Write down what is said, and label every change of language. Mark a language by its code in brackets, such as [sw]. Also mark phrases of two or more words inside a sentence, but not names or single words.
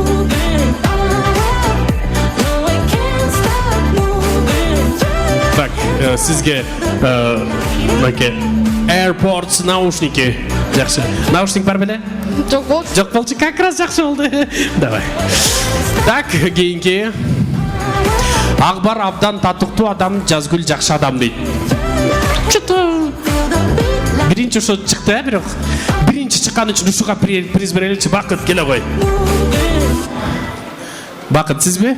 [ky] Так, сизге мынакей AirPods наушники. Жакшы. Наушник бар беле? Жок болчу. Жок болчу, [ru] как раз [ky] жакшы болду. [ru] Давай. Так, [ky] кийинки. Акбар абдан татыктуу адам, Жазгүл жакшы адам дейт. Биринчи ошо чыкты, бирок биринчи чыккан үчүн ушуга приз береличи. Бакыт келе кой. Бакыт сизби?